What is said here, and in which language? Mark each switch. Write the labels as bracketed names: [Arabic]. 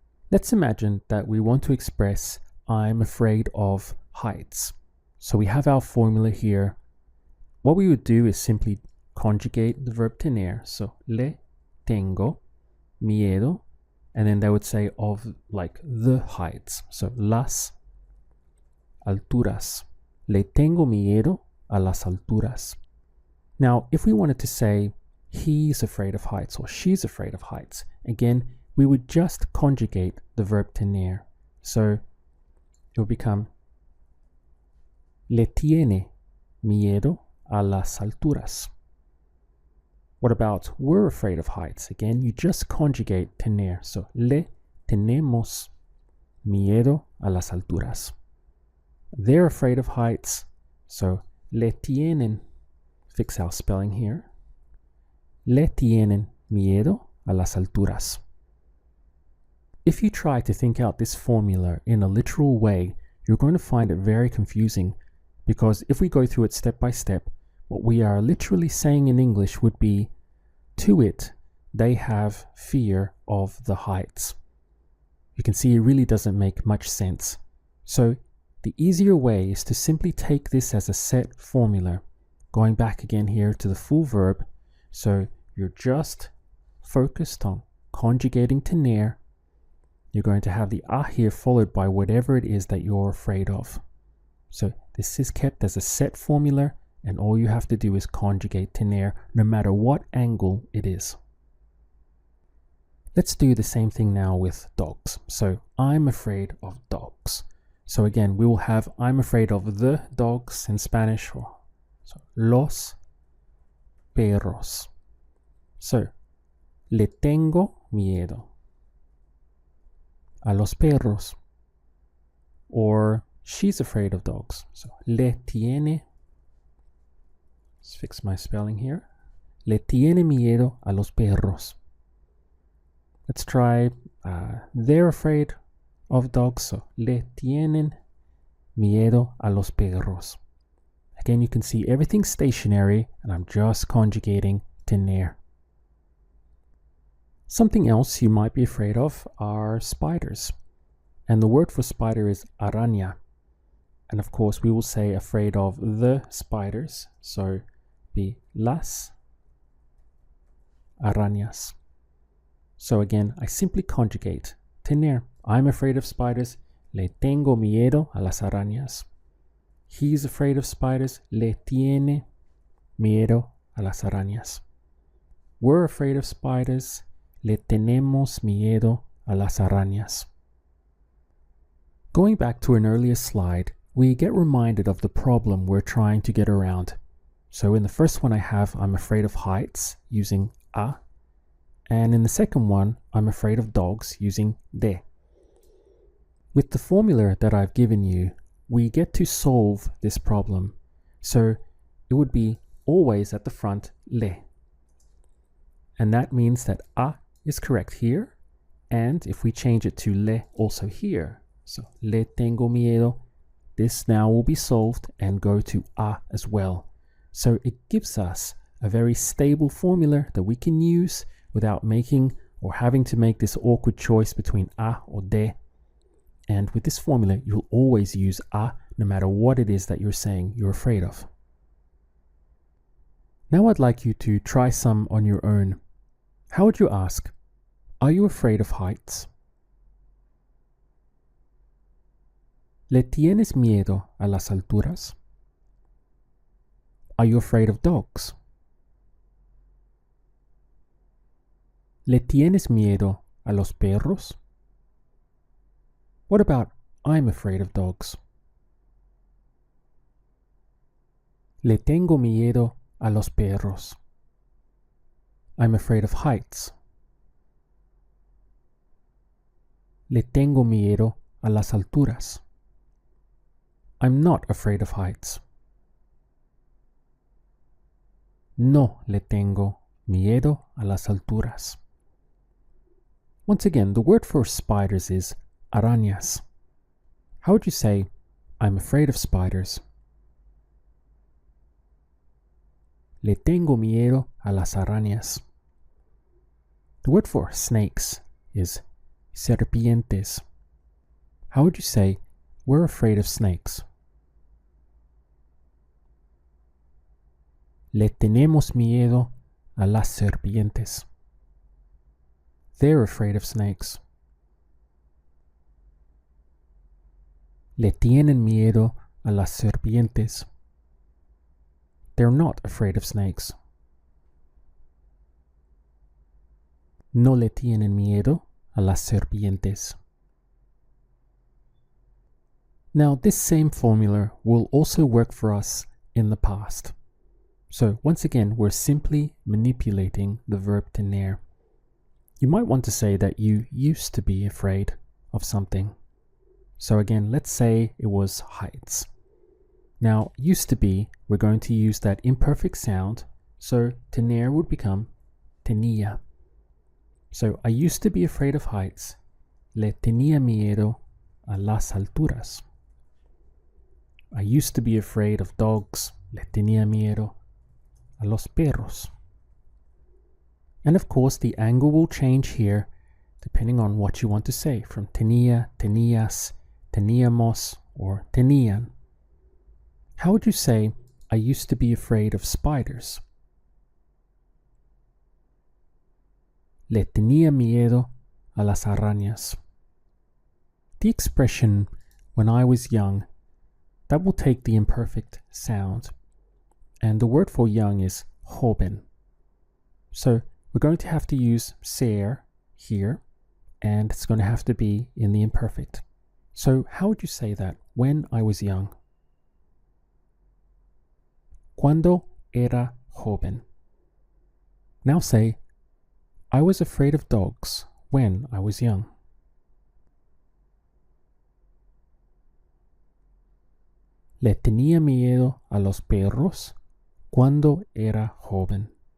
[English] Let's imagine that we want to express I'm afraid of heights. So we have our formula here. What we would do is simply conjugate the verb tener. So [Spanish] le tengo miedo, [English] and then they would say of like the heights. [Spanish] So las alturas. Le tengo miedo a las alturas. [English] Now, if we wanted to say he's afraid of heights or she's afraid of heights, again, we would just conjugate the verb tener. So it would become [Spanish] le tiene miedo a las alturas. [English] What about we're afraid of heights? Again, you just conjugate tener. [Spanish] So le tenemos miedo a las alturas. [English] They're afraid of heights. So [Spanish] le tienen, [English] fix our spelling here. [Spanish] Le tienen miedo a las alturas. [English] If you try to think out this formula in a literal way, you're going to find it very confusing, because if we go through it step by step, what we are literally saying in English would be, to it, they have fear of the heights. You can see it really doesn't make much sense. So the easier way is to simply take this as a set formula. Going back again here to the full verb. So you're just focused on conjugating tener. You're going to have the a here followed by whatever it is that you're afraid of. So this is kept as a set formula, and all you have to do is conjugate tener no matter what angle it is. Let's do the same thing now with dogs. So I'm afraid of dogs. So again, we will have I'm afraid of the dogs in Spanish, or so [Spanish] los perros. So le tengo miedo a los perros. [English] Or she's afraid of dogs. So [Spanish] le tiene, [English] let's fix my spelling here. [Spanish] Le tiene miedo a los perros. [English] Let's try they're afraid of dogs. [Spanish] So le tienen miedo a los perros. [English] Again, you can see everything's stationary, and I'm just conjugating tener. Something else you might be afraid of are spiders. And the word for spider is araña. And of course, we will say afraid of the spiders. [Spanish] So be las arañas. [English] So again, I simply conjugate tener. I'm afraid of spiders. [Spanish] Le tengo miedo a las arañas. [English] He's afraid of spiders. [Spanish] Le tiene miedo a las arañas. [English] We're afraid of spiders. [Spanish] Le tenemos miedo a las arañas. [English] Going back to an earlier slide, we get reminded of the problem we're trying to get around. So in the first one I have I'm afraid of heights using a, and in the second one I'm afraid of dogs using de. With the formula that I've given you, we get to solve this problem. So it would be always at the front le. And that means that a is correct here, and if we change it to le also here, so [Spanish] le tengo miedo, [English] this now will be solved and go to a as well. So it gives us a very stable formula that we can use without making or having to make this awkward choice between a or de. And with this formula, you'll always use a no matter what it is that you're saying you're afraid of. Now I'd like you to try some on your own. How would you ask, are you afraid of heights? [Spanish] ¿Le tienes miedo a las alturas? [English] Are you afraid of dogs? [Spanish] ¿Le tienes miedo a los perros? [English] What about I'm afraid of dogs? [Spanish] Le tengo miedo a los perros. [English] I'm afraid of heights. [Spanish] Le tengo miedo a las alturas. [English] I'm not afraid of heights. [Spanish] No le tengo miedo a las alturas. [English] Once again, the word for spiders is arañas. How would you say, I'm afraid of spiders? [Spanish] Le tengo miedo a las arañas. [English] The word for snakes is serpientes. How would you say, we're afraid of snakes? [Spanish] Le tenemos miedo a las serpientes. [English] They're afraid of snakes. [Spanish] Le tienen miedo a las serpientes. [English] They're not afraid of snakes. [Spanish] No le tienen miedo a las serpientes. [English] Now, this same formula will also work for us in the past. So once again, we're simply manipulating the verb tener. You might want to say that you used to be afraid of something. So again, let's say it was heights. Now, used to be, we're going to use that imperfect sound, so tener would become tenía. So I used to be afraid of heights. Le tenía miedo a las alturas. I used to be afraid of dogs. Le tenía miedo a los perros. And of course, the angle will change here depending on what you want to say, from tenía, tenías, teníamos, or tenían. How would you say, I used to be afraid of spiders? Le tenía miedo a las arañas. The expression, when I was young, that will take the imperfect sound. And the word for young is joven. So we're going to have to use ser here, and it's going to have to be in the imperfect. So how would you say that, when I was young? [Spanish] Cuando era joven. [English] Now say, I was afraid of dogs when I was young. [Spanish] Le tenía miedo a los perros cuando era joven.